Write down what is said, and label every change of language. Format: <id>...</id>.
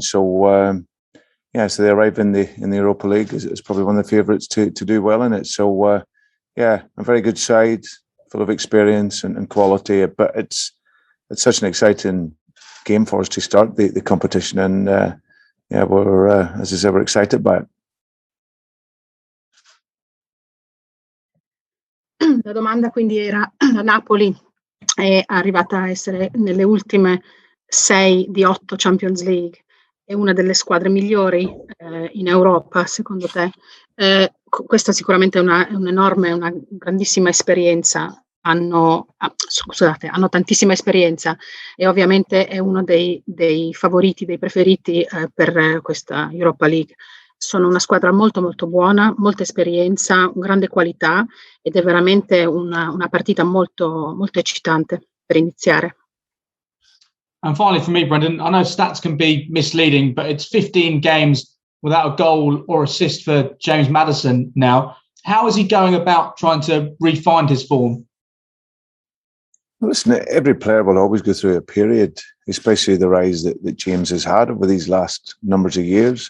<en>So, so they arrive in the Europa League is probably one of the favourites to do well in it. So, a very good side, full of experience and quality. But it's such an exciting game for us to start the competition, and we're as I said, we're excited by it.</en> <it>La domanda quindi era: la Napoli è arrivata a essere nelle ultime 6 di 8 Champions League, è una delle squadre migliori in Europa, secondo te? Questa sicuramente è una grandissima esperienza. Hanno tantissima esperienza e ovviamente è uno dei favoriti, dei preferiti per questa Europa League. Sono una squadra molto molto buona, molta esperienza, grande qualità, ed è veramente una partita molto molto eccitante per iniziare.</it> <en>And finally, for me, Brendan, I know stats can be misleading, but it's 15 games without a goal or assist for James Maddison now. How is he going about trying to re-find his form? Well, listen, every player will always go through a period, especially the rise that James has had over these last numbers of years.</en>